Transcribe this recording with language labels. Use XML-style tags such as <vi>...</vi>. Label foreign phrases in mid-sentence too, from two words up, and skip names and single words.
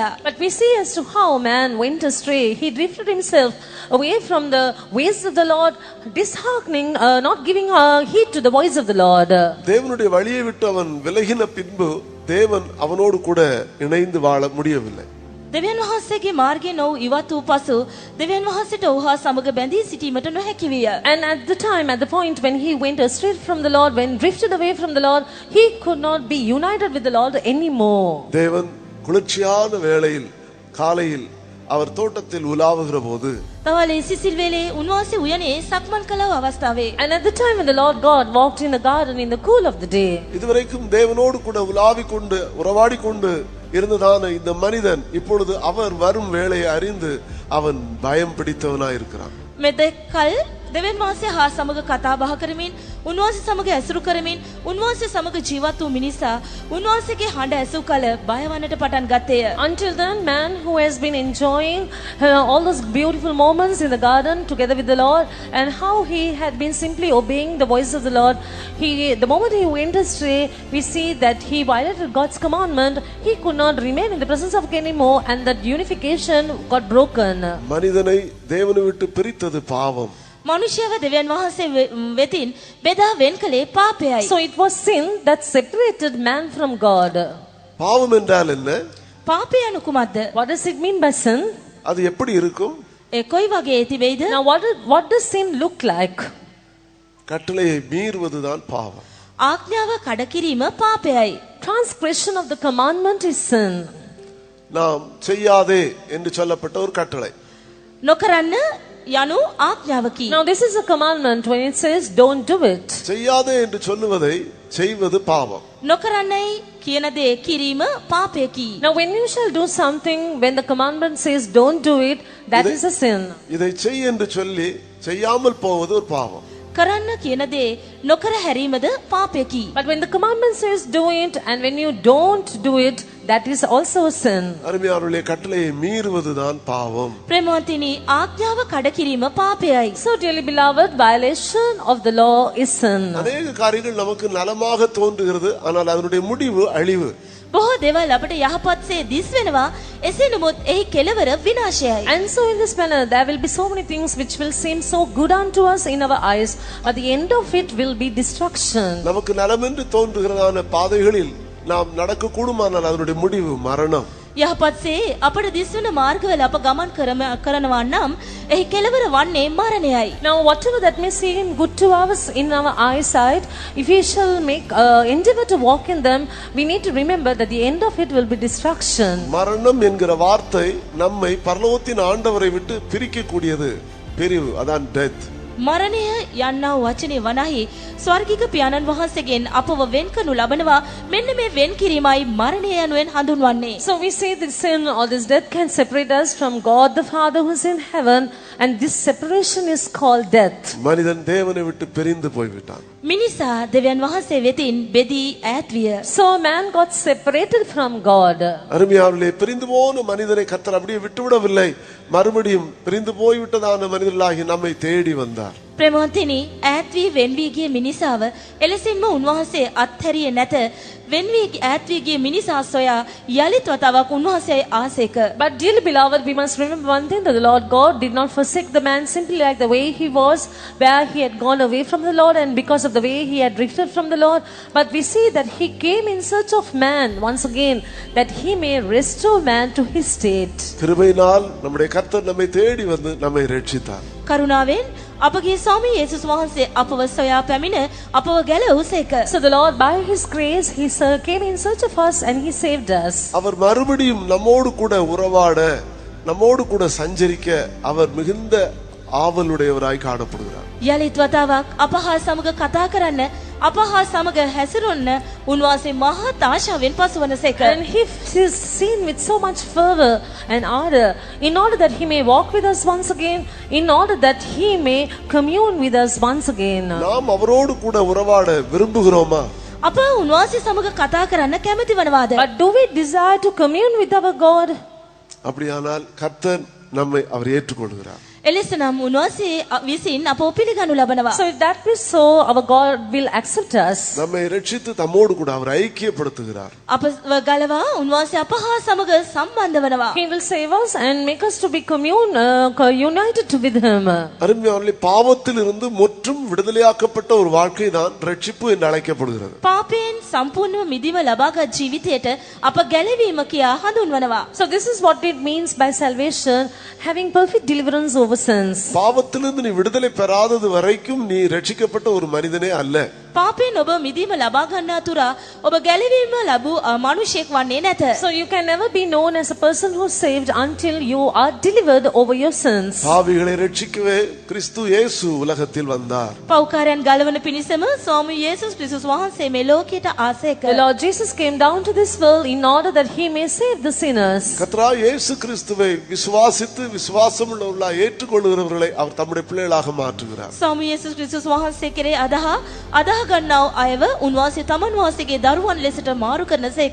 <en>But we see as to how man went astray. He drifted himself away from the ways of the Lord, disheartening, not giving heed to the voice of the Lord.</en> <ta>தேவனுடைய வழியை விட்டு அவன் விலகின பின்பு தேவன் அவனோடு கூட இணைந்து வாழ முடியவில்லை.</ta> <si>දෙවියන් වහන්සේගේ මාර්ගයේ නො ඉවත් වූ පසු දෙවියන් වහන්සේට ඔහු සමග බැඳී සිටීමට නොහැකි විය.</si> <en>And at the time, at the point when he went astray from the Lord, when drifted away from the Lord, he could not be united with the Lord anymore.</en> <ta>தேவன் குளிர்ச்சியான வேளையில் காலையில் அவர் தோட்டத்தில் உலாவுகிற போது</ta> <si>තවලේ සිසිල් වේලේ උන්වහන්සේ උයනේ සක්මන් කළ අවස්ථාවේ</si> <en>And at the time when the Lord God walked in the garden in the cool of the day,</en> <ta>இதுவரைக்கும் தேவனோடு கூட உலாவிக் கொண்டு உறவாடி கொண்டு இருந்ததான இந்த மனிதன் இப்பொழுது அவர் வரும் வேளையை அறிந்து அவன் பயம் பிடித்தவனாய் இருக்கிறான்.</ta> <si>මෙතෙක්කල් දෙවියන් වහන්සේ හා සමග කතා බහ කරමින් උන්වහන්සේ සමග ඇසුරු කරමින් උන්වහන්සේ සමග ජීවත් වූ මිනිසා උන්වහන්සේගේ හඬ ඇසූ කල බය වන්නට පටන් ගත්තේය.</si> <en>until then, man who has been enjoying all those beautiful moments in the garden together with the Lord, and how he had been simply obeying the voice of the Lord, the moment he went astray, we see that he violated God's commandment. He could not remain in the presence of God anymore, and that unification got broken.</en> <ta>மனிதனை தேவனை விட்டு பிரித்தது பாவம்.</ta> <si>මනුෂ්‍යව දෙවියන් වහන්සේ වෙතින් බෙදා වෙන් කළේ පාපයයි.</si> <en>So it was sin that separated man from God.</en> <ta>பாவம் என்றால் என்ன?</ta> <si>පාපය යනු කුමක්ද?</si> <en>What does it mean by sin?</en> <ta>அது எப்படி இருக்கும்?</ta> <si>ඒ කොයි වගේ තිබෙයිද?</si> <en>Now what does sin look like?</en> <ta>கட்டளையை மீறுவதுதான் பாவம்.</ta> <si>ආඥාව කඩ කිරීම පාපයයි.</si> <en>Transgression of the commandment is sin.</en> <ta>நாம் செய்யாதே என்று சொல்லப்பட்ட ஒரு கட்டளை.</ta> <si>නොකරන්න යනු ආඥාවකි.</si> <en>Now this is a commandment when it says don't do it.</en> <ta>செய்யாதே என்று சொல்லுவதை செய்வது பாவம்.</ta> <si>නොකරන්නයි කියන දේ කිරීම පාපයකි.</si> <en>Now when you shall do something, when the commandment says don't do it, that is a sin.</en> <ta>இதை செய் என்று சொல்லி செய்யாமல் போவது ஒரு பாவம்.</ta> <si>කරන්න කියන දේ නොකර හැරීමද පාපයකි.</si> <en>But when the commandment says do it, and when you don't do it, that is also a sin.</en> <ta>அருமையானவர்களே, கட்டளையை மீறுவதுதான் பாவம்.</ta> <si>ප්‍රේමවන්තනි ආඥාව කඩ කිරීම පාපයයි.</si> <en>So dearly beloved, violation of the law is sin.</en> <ta>அநேக காரியங்கள் நமக்கு நலமாக தோன்றுகிறது, ஆனால் அதனுடைய முடிவு அழிவு.</ta> <si>බොහෝ දේවල් අපට යහපත්සේ දිස් වෙනවා, එසේ නමුත් එහි කෙලවර විනාශයයි.</si> <en>And so in this manner there will be so many things which will seem so good unto us in our eyes, but the end of it will be destruction.</en> <ta>நமக்கு நலமென்று தோன்றுகிறதான பாதைகளில் நாம் நடக்க கூடுமானால் அதனுடைய முடிவு மரணம்.</ta> <si>යහපත්සේ අපට දිස් වෙන මාර්ගවල අප ගමන් කරනවා නම් එහි කෙලවර වන්නේ මරණයයි.</si> <en>Now whatever that may seem good to us in our eyesight, if we shall make endeavor to walk in them, we need to remember that the end of it will be destruction.</en> <ta>மரணம் என்கிற வார்த்தை நம்மை பரலோகத்தின் ஆண்டவரை விட்டு பிரிக்க கூடியது பிரிவு, அதான் டெத்.</ta> <si>මරණය යන්නා වූ වචනේ වනාහි ස්වර්ගික පියාණන් වහන්සේගෙන් අපව වෙන් කරනු ලබනවා. මෙන්න මේ වෙන් කිරීමයි මරණය යනුවෙන් හඳුන්වන්නේ.</si> <en>So we say that sin or this death can separate us from God the Father who is in heaven, and this separation is called death.</en> <ta>மனிதன் தேவனை விட்டு பிரிந்து போய்விட்டான்.</ta> <si>මිනිසා දෙවියන් වහන්සේ වෙතින් බෙදී ඈත් විය.</si> <en>So man got separated from God.</en> <ta>அருமையானவர்களே, பிரிந்து போன மனிதனை கர்த்தர் அப்படியே விட்டுவிடவில்லை. மறுபடியும் பிரிந்து போய்விட்டதான மனிதர்களாகி நம்மை தேடி வந்தார்.</ta> <si>ප්‍රේමවන්තනි, ඈත් වී වෙන් වී ගිය මිනිසාව එලෙසින්ම උන්වහන්සේ අත්හැරියේ නැත. වෙන් වී ඈත් වී ගිය මිනිසා සොයා යලිත් වතාවක් උන්වහන්සේ ආසේක.</si> <en>But dearly beloved, we must remember one thing, that the Lord God did not forsake the man simply like the way he was, where he had gone away from the Lord and because of the way he had drifted from the Lord. But we see that he came in search of man once again, that he may restore man to his state.</en> <ta>கிருபையினால் நம்முடைய கர்த்தர் நம்மை தேடி வந்து நம்மை ரட்சித்தார்.</ta> <si>කරුණාවෙන් අපගේ ස්වාමී යේසුස් වහන්සේ අපව සොයා පැමිණ අපව ගැලවුසේක.</si> <en>So the Lord, by his grace, he came in search of us and he saved us.</en> <ta>அவர் மறுபடியும் நம்மோடு கூட உறவாட, நம்மோடு கூட சஞ்சரிக்க அவர் மிகுந்த ஆவலுடையவராய் காணப்படுகிறார்.</ta> <si>යලිත් වතාවක් අප හා සමග කතා කරන්න, අප හා සමග හැසිරෙන්න උන්වහන්සේ මහත් ආශාවෙන් පසුවනසේක.</si> <en>And he is seen with so much fervor and ardor, in order that he may walk with us once again, in order that he may commune with us once again.</en> <ta>நாம் அவரோடு கூட உறவாட விரும்புகிறோமா?</ta> <si>අප උන්වහන්සේ සමග කතා කරන්න කැමති වනවාද?</si> <en>But do we desire to commune with our God?</en> <ta>அப்படியானால் கர்த்தர் நம்மை அவர் ஏற்றுக்கொள்கிறார்.</ta> <si>එලෙසනම් උන්වහන්සේ විසින් අපව පිළිගනු ලබනවා.</si> <en>So if that be so, our God will accept us.</en> <ta>நம்மை ரட்சித்து தம்மோடு கூட அவர் ஐக்கியப்படுத்துகிறார்.</ta> <si>අපව ගලවා උන්වහන්සේ අප හා සමග සම්බන්ධ වනවා.</si> <en>He will save us and make us to be united with him.</en> <ta>அருமையானவர்களே, பாவத்தில் இருந்து முற்றும் விடுதலையாக்கப்பட்ட ஒரு வாழ்க்கை தான் ரட்சிப்பு என்று அழைக்கப்படுகிறது.</ta> <si>පාපයෙන් සම්පූර්ණව මිදීම ලබාගත් ජීවිතයට අප ගැලවීම කියා හඳුන්වනවා.</si> <en>So this is what it means by salvation, having perfect deliverance over sins.</en> <ta>பாவத்திலிருந்து நீ விடுதலை பெறாதது வரைக்கும் நீ ரட்சிக்கப்பட்ட ஒரு மனிதனே அல்ல.</ta> <si>පාපයෙන් ඔබ මිදීම ලබා ගන්නා තුරා ඔබ ගැලවීම ලැබූ මනුෂ්‍යෙක් වන්නේ නැත.</si> <en>So you can never be known as a person who is saved until you are delivered over your sins.</en> <ta>பாவிகளை ரட்சிக்கவே கிறிஸ்து இயேசு உலகத்தில் வந்தார்.</ta> <si>පෞකාරයන් ගලවන පිණිසම ස්වාමී යේසුස් ක්‍රිස්තුස් වහන්සේ මේ ලෝකයට ආසේක.</si> <en>The Lord Jesus came down to this world in order that he may save the sinners.</en> <ta>கர்த்தராகிய இயேசு கிறிஸ்துவை விசுவாசித்து விசுவாசமுள்ளவர்களாய் ஏற்றுக்கொள்கிறவர்களை அவர் தம்முடைய பிள்ளைகளாக மாற்றுகிறார்.</ta> <si>ස්වාමී යේසුස් ක්‍රිස්තුස් වහන්සේ කෙරේ අදහ ගන්නා අයව උන්වහන්සේ තමන් වහන්සේගේ දරුවන් ලෙසට මාරු කරනසේක.</si>